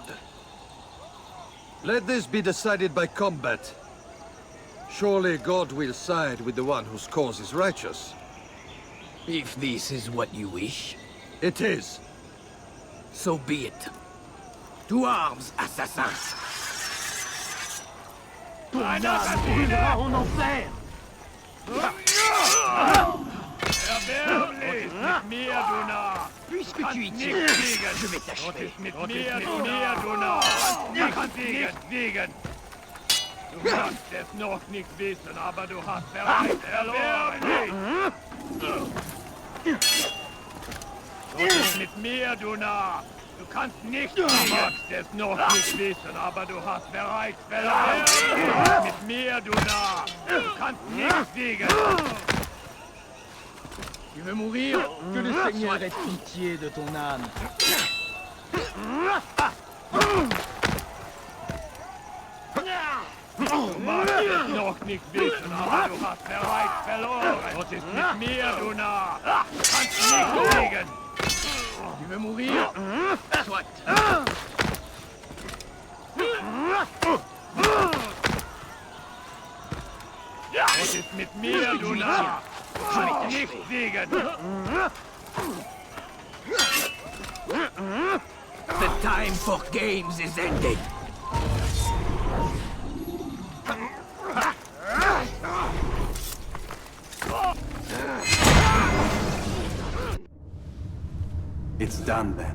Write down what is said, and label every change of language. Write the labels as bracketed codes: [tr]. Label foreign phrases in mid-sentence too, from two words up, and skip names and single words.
[en] Let this be decided by combat. Surely God will side with the one whose cause is righteous. If this is what you wish. It is. So be it. To arms, assassins! [fr] Ton âme brûlera en enfer! Puisque tu y tiens, je vais t'achever. [de] Du kannst es noch nicht wissen, aber du hast bereits verloren. Was ist mit mir, du Narr? Du kannst nicht es noch nicht wissen, aber du hast bereits verloren. Was ist mit mir, du Narr? Du kannst nicht siegen. [fr] Tu veux mourir? Que le Seigneur ait pitié de ton âme. [de] Du magst es noch nicht wissen, aber du hast bereits verloren. Was ist mit mir, du Narr? Du kannst nicht siegen. [fr] Tu veux mourir? Soit. [de] Was ist mit mir, du Narr? Du kannst nicht siegen. [en] The time for games is ended. It's done then.